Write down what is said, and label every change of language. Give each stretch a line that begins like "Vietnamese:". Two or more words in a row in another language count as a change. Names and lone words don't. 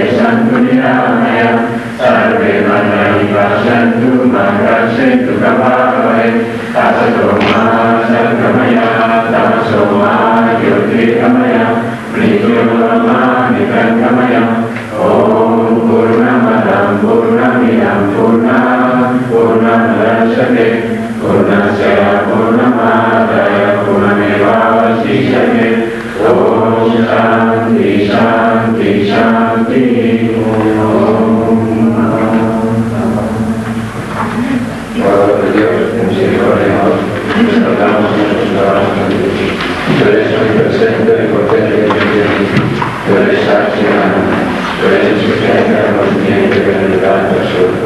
Sanskrit: Santu Niramaya, Sarve Mangali Vasantu, Mangasentu Kabhavai, Tasato Ma Sakamaya, Tamasoma, Yotrikamaya, Mrityurama, Nikankamaya, Om Purnamadam Purnamidam Purnamudachyate, Purnasya Purnamadaya Purnamevavasishyate. Om Shanti Shanti Shanti.
Spanish: Padre de Dios, misericordia, exaltamos nuestros corazones ante ti. Tú eres omnipresente, omnipotente y omnisciente. Tú eres accionado. Tú eres insuficiente, conocimiento y penetrante absoluta.